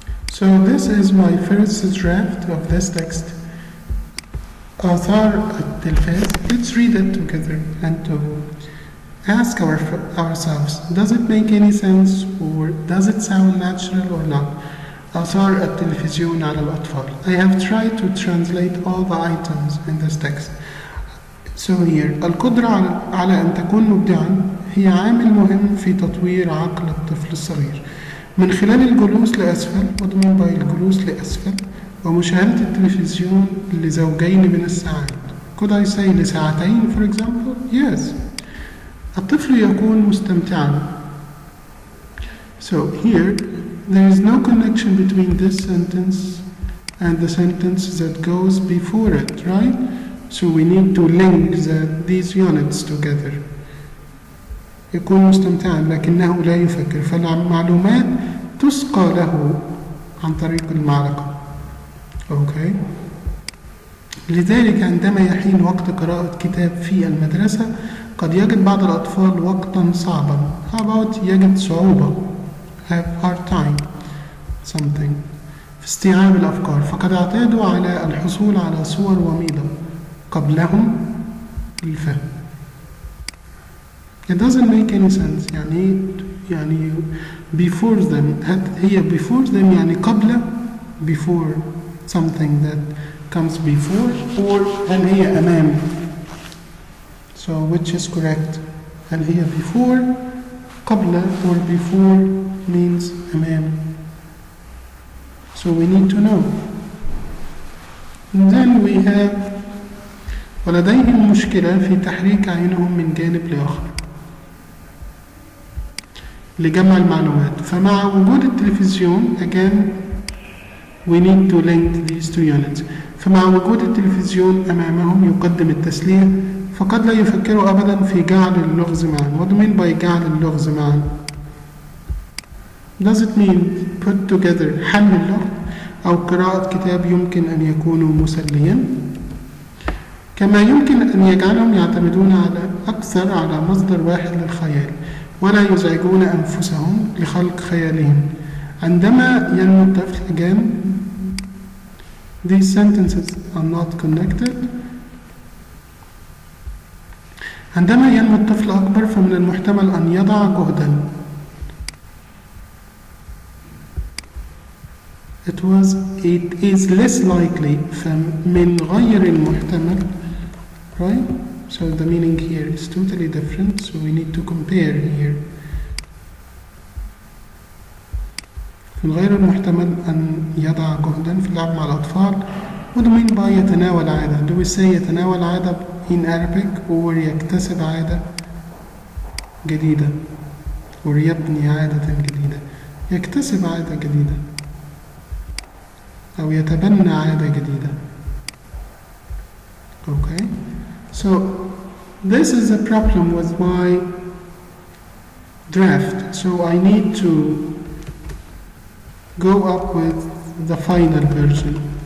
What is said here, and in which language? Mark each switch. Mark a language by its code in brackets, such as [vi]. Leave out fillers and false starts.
[en] So this is my first draft of this text. [ar] آثار التلفاز. [en] Let's read it together and to ask ourselves, does it make any sense or does it sound natural or not? [ar] آثار التلفزيون على الأطفال. [en] I have tried to translate all the items in this text. So here, [ar] القدرة على أن تكون مبدعا هي عامل مهم في تطوير عقل الطفل الصغير من خلال الجلوس لأسفل وضمن باي الجلوس لأسفل ومشاهدة التلفزيون لزوجين من الساعات. [en] Could I say لساعتين for example? [ar] Yes. الطفل يكون مستمتعا. [en] So here there is no connection between this sentence and the sentence that goes before it, right? So we need to link these units together. [ar] يكون مستمتعا لكنه لا يفكر فالمعلومات تسقى له عن طريق المعلقة. [en] Okay. [ar] لذلك عندما يحين وقت قراءة كتاب في المدرسة قد يجد بعض الأطفال وقتا صعبا. [en] How about [ar] يجد صعوبة [en] have hard time something [ar] في استيعاب الأفكار فقد اعتادوا على الحصول على صور وميضة قبلهم الفهم. [en] It doesn't make any sense. [ar] يعني [en] before them [ar] هي [en] before them [ar] يعني قبل [en] before something that comes before or [ar] هل هي أمام. [en] So which is correct? [ar] هل هي [en] before [ar] قبل [en] or before means [ar] أمام. [en] So we need to know. And then we have [ar] ولديهم مشكلة في تحريك عينهم من جانب لآخر لجمع المعلومات فمع وجود التلفزيون [en] again we need to link these two units [ar] فمع وجود التلفزيون أمامهم يقدم التسلية فقد لا يفكروا أبدا في جعل اللغز معا. [en] What do you mean by [ar] جعل اللغز معا? [en] Does it mean put together [ar] حل اللغز أو قراءة كتاب يمكن أن يكونوا مسليا كما يمكن أن يجعلهم يعتمدون أكثر على مصدر واحد للخيال ولا يزعجون أنفسهم لخلق خيالهم. عندما ينمو الطفل [en] again these sentences are not connected. [ar] عندما ينمو الطفل أكبر فمن المحتمل أن يضع جهدا. [en] It is less likely [ar] فمن غير المحتمل, [en] right? So the meaning here is totally different, so we need to compare here. [ar] من غير المحتمل أن يضع جهدا في اللعب مع الأطفال. [en] What do you mean by [ar] يتناول عادة? [en] Do we say [ar] يتناول عادة [en] in Arabic or [ar] يكتسب عادة جديدة or يبني عادة جديدة؟ يكتسب عادة جديدة أو يتبنى عادة جديدة. [en] Okay, so this is a problem with my draft. So I need to go up with the final version.